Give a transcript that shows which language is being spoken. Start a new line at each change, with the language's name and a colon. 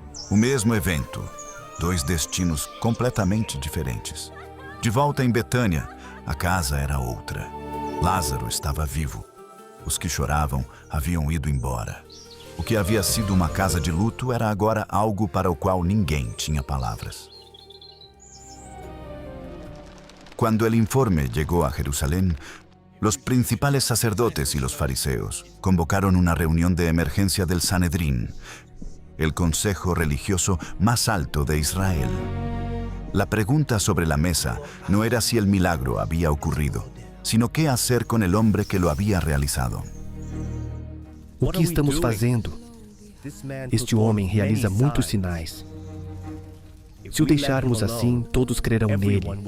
Portuguese: O mesmo evento, 2 destinos completamente diferentes. De volta em Betânia, a casa era outra. Lázaro estava vivo. Os que choravam haviam ido embora. O que havia sido uma casa de luto era agora algo para o qual ninguém tinha palavras.
Spanish: Cuando el informe llegó a Jerusalén, los principales sacerdotes y los fariseos convocaron una reunión de emergencia del Sanedrín, el consejo religioso más alto de Israel. La pregunta sobre la mesa no era si el milagro había ocurrido, sino qué hacer con el hombre que lo había realizado.
Portuguese: O que estamos fazendo? Este homem realiza muitos sinais. Se o deixarmos assim, todos crerão nele.